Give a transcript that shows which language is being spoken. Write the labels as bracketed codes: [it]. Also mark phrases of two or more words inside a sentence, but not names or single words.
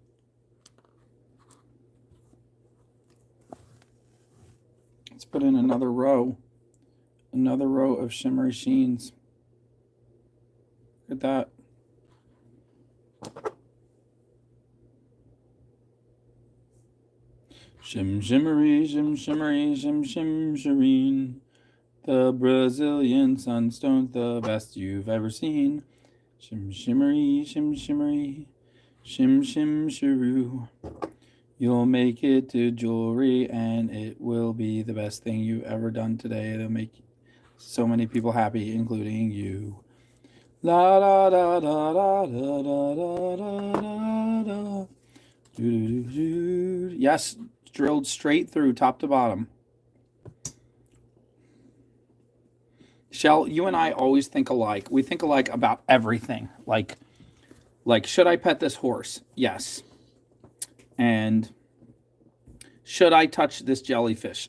[en] Let's put in another row. Another row of shimmery sheens. Look at that. Shim shimmery, shim shimmery, shim shim shireen. The Brazilian Sunstone's the best you've ever seen. Shim shimmery, shim shimmery, shim shim shiroo. You'll make it to jewelry and it will be the best thing you've ever done today. It'll make so many people happy, including you. La da da da da da da da da da. Yes, drilled straight through top to bottom. Shell, you and I always think alike. We think alike about everything. Like should I pet this horse? Yes. And should I touch this jellyfish?